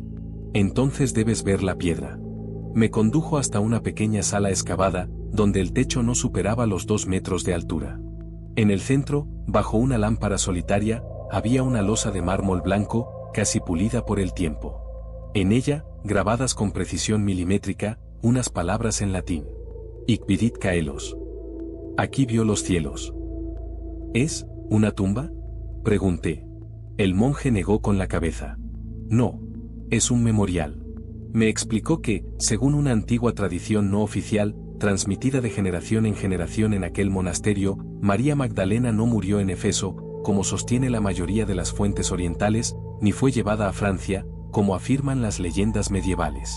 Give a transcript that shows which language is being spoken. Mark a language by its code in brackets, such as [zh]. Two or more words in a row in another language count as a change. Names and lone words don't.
[es] «Entonces debes ver la piedra». Me condujo hasta una pequeña sala excavada, donde el techo no superaba los 2 metros de altura. En el centro, bajo una lámpara solitaria, había una losa de mármol blanco, casi pulida por el tiempo. En ella, grabadas con precisión milimétrica, unas palabras en latín. [la] Hic vidit caelos. [es] Aquí vio los cielos. ¿Es una tumba?, pregunté. El monje negó con la cabeza. No. Es un memorial. Me explicó que, según una antigua tradición no oficial, transmitida de generación en generación en aquel monasterio, María Magdalena no murió en Éfeso, como sostiene la mayoría de las fuentes orientales, ni fue llevada a Francia, como afirman las leyendas medievales.